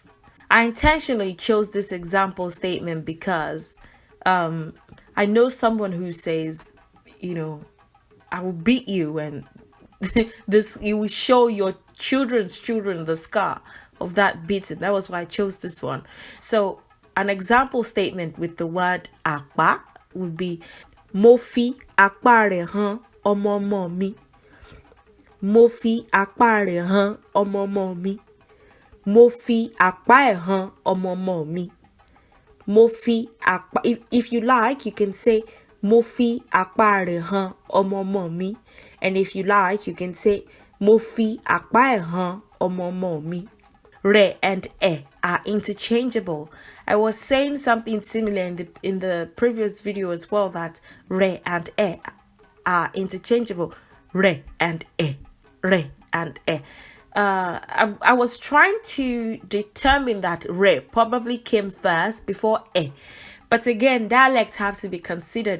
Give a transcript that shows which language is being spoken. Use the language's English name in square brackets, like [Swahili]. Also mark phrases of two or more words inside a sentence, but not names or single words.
[English] I intentionally chose this example statement because I know someone who says, I will beat you, and you will show your children's children the scar of that beating. That was why I chose this one. So an example statement with the word akpa would be [Yoruba] mo fi akpa re han omomo mi. Mo fi akpa re han omomo mi. Mo fi akpa e han omomo mi. Mo fi akpa. [English] If you like, you can say [Yoruba] mo fi akpa re han omomo mi. [English] And if you like, you can say [Yoruba] mo fi akpa e han omomo mi. [English] re and are interchangeable. I was saying something similar in the previous video as well, that re and are interchangeable. Re and re and I was trying to determine that re probably came first before but again, dialects have to be considered.